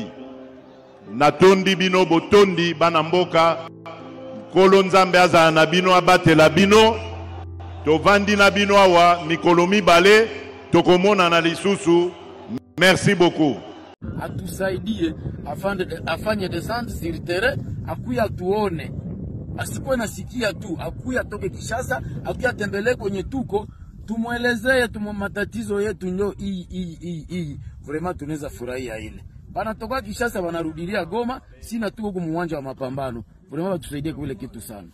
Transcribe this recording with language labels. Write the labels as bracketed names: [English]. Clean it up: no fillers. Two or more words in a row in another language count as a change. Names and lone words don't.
[Lingala] Natondi bino botondi bana mboka, kolo nzambe azala na bino abatela bino, tovandi na bino awa mikolo mibale tokomona na lisusu. [French] Merci beaucoup. [Swahili] Atusaidie afanye [French] descente sur terrain, [Swahili] akuya tuone, asikuwe nasikia tu, akuya toke Kishasa, akuya tembele kwenye tuko, tumuelezee matatizo yetu nyo hii. Vraiment tunaweza furahia ile. Banatoka Kishasa banarudilia Goma, sina tuko kumuwanja wa mapambano. Vraiment batusaidie kwa ile kitu sana.